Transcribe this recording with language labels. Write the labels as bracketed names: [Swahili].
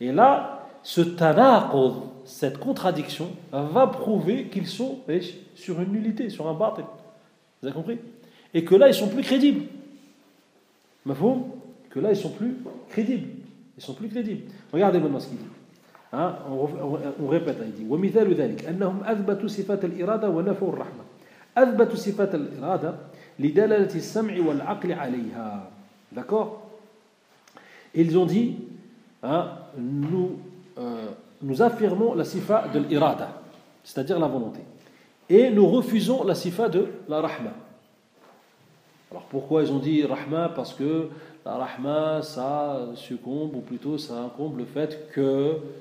[French] Et là, ce tanaqud, cette contradiction, va prouver qu'ils sont sur une nullité, sur un batil. Vous avez compris ? Et que là, ils sont plus crédibles. Mafoum ? Que là, ils sont plus crédibles. Ils sont plus crédibles. Regardez maintenant ce qu'il dit. Hein ? [Arabic] On répète, il dit « وَمِثَالُ ذَلِكَ أَنَّهُمْ أَذْبَتُوا صِفَاتَ الْإِرَادَ وَنَفَوُ الرَّحْمَةِ أَذْبَتُوا صِفَاتَ الْإِرَادَ لِدَلَلَةِ السَّمْعِ وَالْعَقْلِ عَلَيْهَا. [French] D'accord ? Ils ont dit, hein, nous affirmons la sifa de l'irada, c'est-à-dire la volonté, et nous refusons la sifa de la rahma. Alors pourquoi ils ont dit rahma ? Parce que la rahma, ça succombe, ou plutôt ça incombe le fait que